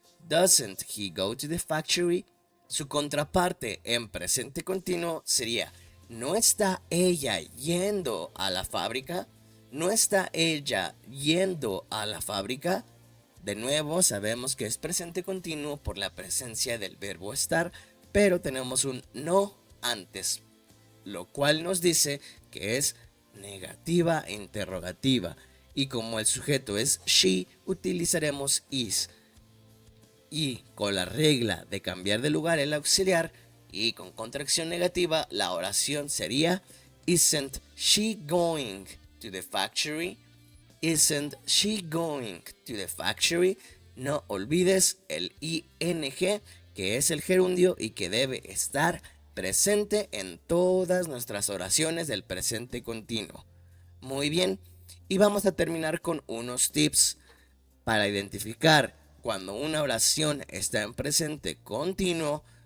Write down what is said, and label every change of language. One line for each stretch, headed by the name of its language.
English: Doesn't he go to the factory?
Spanish: Su contraparte en presente continuo sería ¿no está ella yendo a la fábrica? ¿No está ella yendo a la fábrica? De nuevo sabemos que es presente continuo por la presencia del verbo estar, pero tenemos un no antes, lo cual nos dice que es negativa interrogativa. Y como el sujeto es she, utilizaremos is. Y con la regla de cambiar de lugar el auxiliar y con contracción negativa, la oración sería
English: Isn't she going to the factory? Isn't she going to the factory?
Spanish: No olvides el ing, que es el gerundio y que debe estar presente en todas nuestras oraciones del presente continuo. Muy bien, y vamos a terminar con unos tips para identificar cuando una oración está en presente continuo.